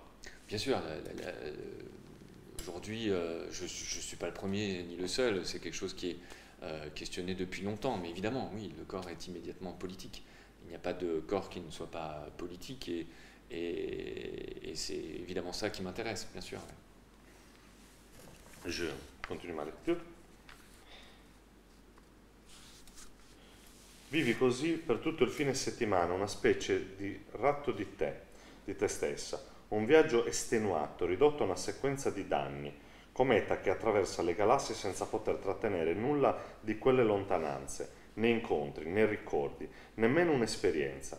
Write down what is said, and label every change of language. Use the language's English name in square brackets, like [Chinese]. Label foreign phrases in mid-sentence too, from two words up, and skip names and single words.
[French] Bien sûr, aujourd'hui, je ne suis pas le premier ni le seul, c'est quelque chose qui est questionné depuis longtemps, mais évidemment, oui, le corps est immédiatement politique. Il n'y a pas de corps qui ne soit pas politique, et c'est évidemment ça qui m'intéresse, bien sûr. Je continue ma lecture. [Italian] Vivi così per tutto il fine settimana una specie di ratto di te stessa, un viaggio estenuato, ridotto a una sequenza di danni, cometa che attraversa le galassie senza poter trattenere nulla di quelle lontananze, né incontri, né ricordi, nemmeno un'esperienza.